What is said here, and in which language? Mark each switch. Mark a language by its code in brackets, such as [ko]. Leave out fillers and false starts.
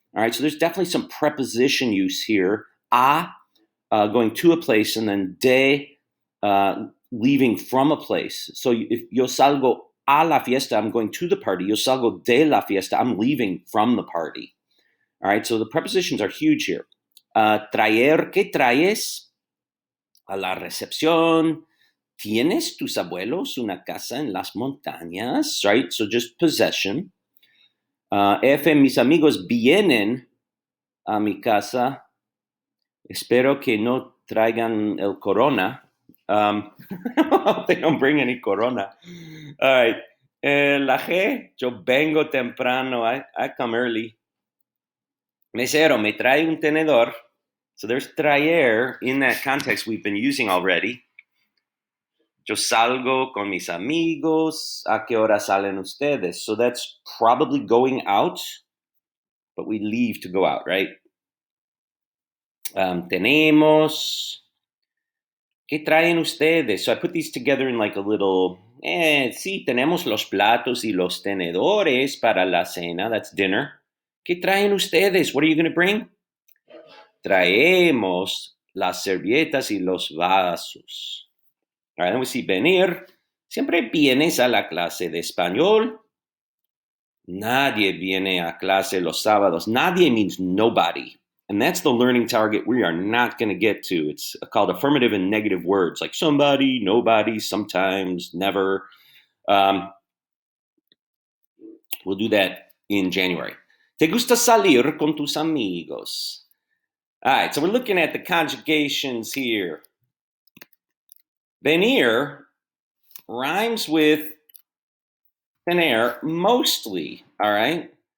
[en] All right, so there's definitely some preposition use here. A, going to a place, and then de, leaving from a place. So if [es] yo salgo a la fiesta, [en] I'm going to the party. [es] Yo salgo de la fiesta, [en] I'm leaving from the party. All right, so the prepositions are huge here. [es] Traer, ¿qué traes? A la recepción. ¿Tienes tus abuelos una casa en las montañas? [en] Right, so just possession. [es] F, mis amigos vienen a mi casa. Espero que no traigan el corona. [en] They don't bring any corona. [es] All right. La G, yo vengo temprano. [en] I come early. [es] Mesero, me trae un tenedor. [en] So there's traer in that context we've been using already. [es] Yo salgo con mis amigos. ¿A qué hora salen ustedes? [en] So that's probably going out, but we leave to go out, right? [es] Tenemos. ¿Qué traen ustedes? [en] So I put these together in like a little, [es] sí, tenemos los platos y los tenedores para la cena. [en] That's dinner. [es] ¿Qué traen ustedes? [en] What are you going to bring? [es] Traemos las servilletas y los vasos. [en] All right, then we see venir. [es] ¿Siempre vienes a la clase de español? Nadie viene a clase los sábados. [en] Nadie means nobody. And that's the learning target we are not going to get to. It's called affirmative and negative words, like somebody, nobody, sometimes, never. We'll do that in January. [es] ¿Te gusta salir con tus amigos? [en] All right, so we're looking at the conjugations here. Venir rhymes with tener mostly, all right?